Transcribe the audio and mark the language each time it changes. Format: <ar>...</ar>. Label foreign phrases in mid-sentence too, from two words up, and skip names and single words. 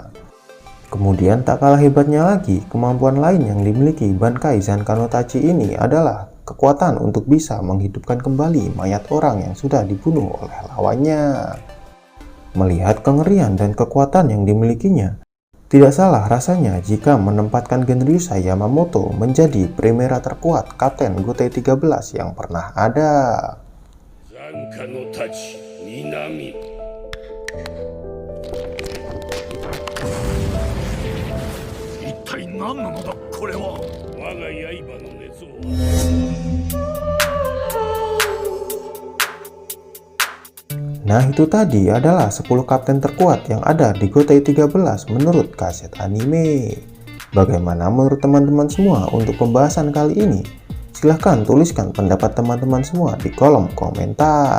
<id>Kemudian tak kalah hebatnya lagi, kemampuan lain yang dimiliki Bankai Zanka no Tachi ini adalah kekuatan untuk bisa menghidupkan kembali mayat orang yang sudah dibunuh oleh lawannya. Melihat kengerian dan kekuatan yang dimilikinya, tidak salah rasanya jika menempatkan Genryusai Yamamoto menjadi primera terkuat Kapten Gotei 13 yang pernah ada.</id> <ja>残火の太刀南一体何なのだこれは我が刃の熱を</ja> <id>Nah, itu tadi adalah 10 kapten terkuat yang ada di Gotei 13 menurut kaset anime. Bagaimana menurut teman-teman semua untuk pembahasan kali ini? Silahkan tuliskan pendapat teman-teman semua di kolom komentar.</id>